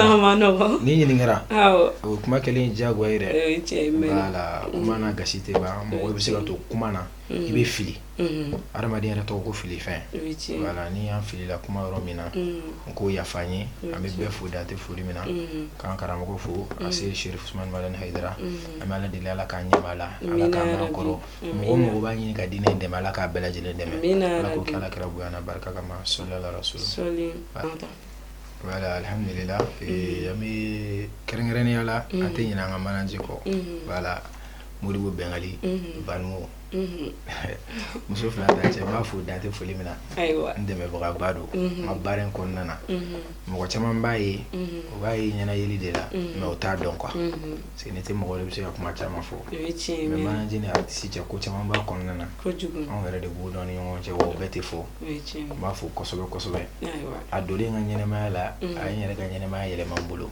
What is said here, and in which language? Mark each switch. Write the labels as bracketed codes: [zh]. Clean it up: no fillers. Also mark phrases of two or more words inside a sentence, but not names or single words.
[bm] ni ɲininkara o kuma kɛlen diyagoya ye dɛ voilà kuma n'a gasi tɛ ban mɔgɔ bɛ se ka to kuma na i bɛ fili hadamaden yɛrɛ tɔgɔ ko fili fɛn voilà ni y'an filila kuma yɔrɔ min na n k'o yafa an ye an bɛ bɛɛ fo dan tɛ foli min na k'an karamɔgɔ fo a se Sherif Usmani Malɛni Hayidara an bɛ Ala deli Ala k'an ɲɛ b'a la Ala k'an mɛn kɔrɔ mɔgɔ mɔgɔ b'a ɲini ka diinɛ in dɛmɛ Ala k'a bɛɛ lajɛlen dɛmɛ Ala k'o kɛ Alakira bonya n'a barika kama [ar] صلى الله عليه وسلم. [bm] Voilà, alhamdulillah. An bɛ kɛrɛnkɛrɛnnenya la an tɛ ɲinɛ an ka manager kɔ voilà Modibo Bɛngali Banmo muso fila ta cɛ n b'a fo dan tɛ foli min na n dɛmɛbagaba don n ka baara in kɔnɔna na mɔgɔ caman b'a ye u b'a ye ɲɛna yeli de la mais o t'a dɔn quoi [fr] parce que [bm] ne tɛ mɔgɔ de bɛ se ka kuma caman fɔ mais manager ni artiste cɛ ko caman b'a kɔnɔna na anw yɛrɛ de b'u dɔn ni ɲɔgɔn cɛ wa o bɛɛ tɛ fɔ n b'a fo kosɛbɛ kosɛbɛ a donlen n ka ɲɛnɛmaya la a ye n yɛrɛ ka ɲɛnɛmaya yɛlɛma n bolo